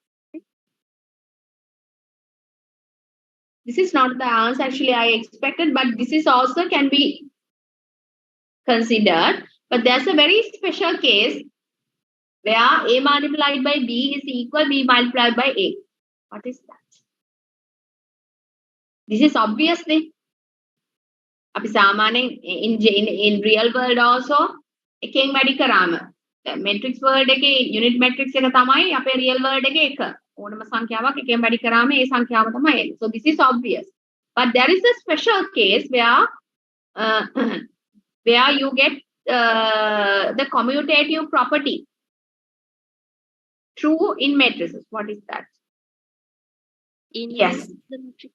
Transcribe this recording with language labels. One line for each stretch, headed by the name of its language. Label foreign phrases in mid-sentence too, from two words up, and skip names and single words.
English: This is not the answer actually I expected, but this is also can be considered. But there's a very special case where A multiplied by B is equal B multiplied by A. What is that? This is obviously
Sinhala: අපි සාමාන්‍යයෙන්
English: in real world also
Sinhala: එකෙන් වැඩි කරාම
English: matrix world එකේ unit matrix
Sinhala: එක තමයි අපේ
English: real world
Sinhala: එකේ එක. ඕනම සංඛ්‍යාවක් එකෙන් වැඩි කරාම ඒ සංඛ්‍යාව තමයි එන්නේ.
English: So this is obvious. But there is a special case where you get the commutative property true in matrices. What is that? Yes. The matrix.